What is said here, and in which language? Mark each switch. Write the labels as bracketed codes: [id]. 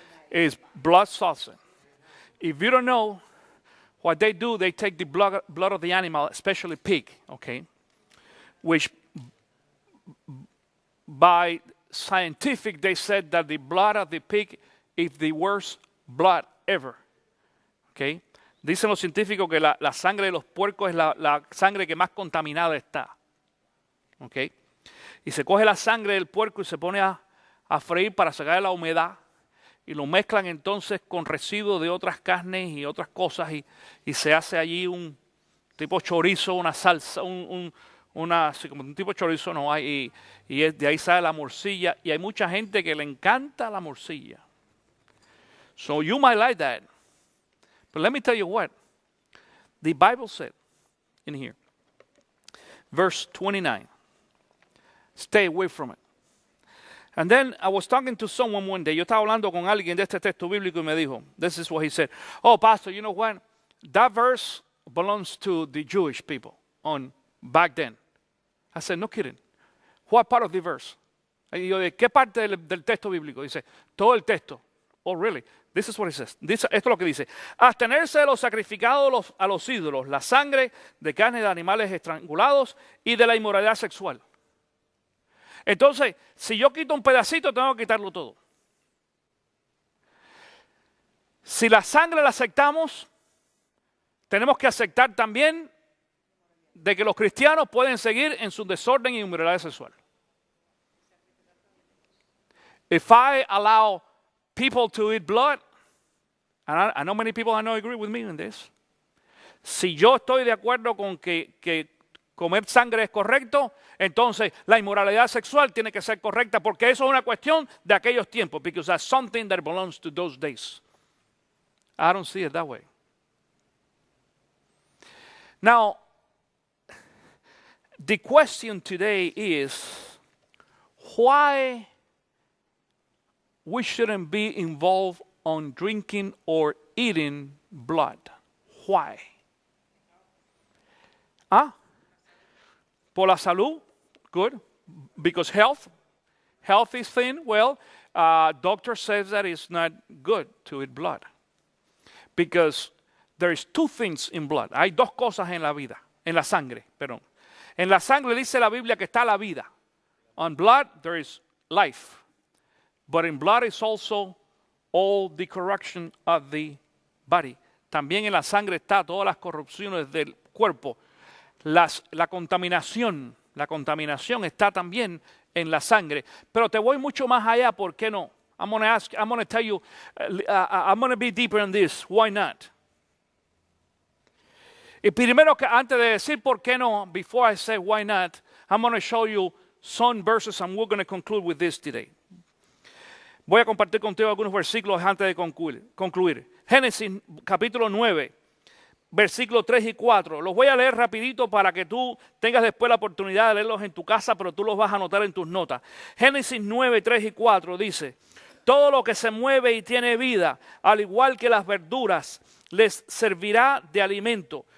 [en] Is blood salsa. If you don't know what they do, they take the blood of the animal, especially pig, okay, which by scientific they said that the blood of the pig is the worst blood ever, okay. [es] Dicen los científicos que la sangre de los puercos es la sangre que más contaminada está. ¿Ok? Y se coge la sangre del puerco y se pone a freír para sacar la humedad. Y lo mezclan entonces con residuos de otras carnes y otras cosas. Y se hace allí un tipo chorizo, una salsa, así como un tipo chorizo no hay. Y de ahí sale la morcilla. Y hay mucha gente que le encanta la morcilla. [en] So you might like that. But let me tell you what. The Bible said in here. Verse 29. Stay away from it. And then I was talking to someone one day. [es] Yo estaba hablando con alguien de este texto bíblico y me dijo, [en] this is what he said. Oh, pastor, you know what? That verse belongs to the Jewish people back then. I said, no kidding. What part of the verse? [es] Y yo, ¿de qué parte del texto bíblico? Dice, todo el texto. [en] Oh, really? This is what it says. [es] Esto es lo que dice. Abstenerse de los sacrificados a los ídolos, la sangre de carne de animales estrangulados y de la inmoralidad sexual. Entonces, si yo quito un pedacito, tengo que quitarlo todo. Si la sangre la aceptamos, tenemos que aceptar también de que los cristianos pueden seguir en su desorden y inmoralidad sexual. [en] If I allow people to eat blood, and I know many people I know agree with me in this. [es] Si yo estoy de acuerdo con que comer sangre es correcto, entonces la inmoralidad sexual tiene que ser correcta porque eso es una cuestión de aquellos tiempos, [en] because that's something that belongs to those days. I don't see it that way. Now, the question today is why we shouldn't be involved on drinking or eating blood. Why? [es] Por la salud, [en] good, because health is thin. Well, doctor says that it's not good to eat blood because there is two things in blood. [es] Hay dos cosas en la vida, en la sangre, perdón. En la sangre dice la Biblia que está la vida. [en] On blood there is life, but in blood is also all the corruption of the body. [es] También en la sangre está todas las corrupciones del cuerpo. La contaminación está también en la sangre. Pero te voy mucho más allá, ¿por qué no? [en] I'm going to tell you, I'm going to be deeper in this. Why not? [es] Y primero, antes de decir por qué no, [en] before I say why not, I'm going to show you some verses and we're going to conclude with this today. [es] Voy a compartir contigo algunos versículos antes de concluir. Génesis capítulo 9. Versículos 3 y 4. Los voy a leer rapidito para que tú tengas después la oportunidad de leerlos en tu casa, pero tú los vas a anotar en tus notas. Génesis 9, 3 y 4 dice, todo lo que se mueve y tiene vida, al igual que las verduras, les servirá de alimento.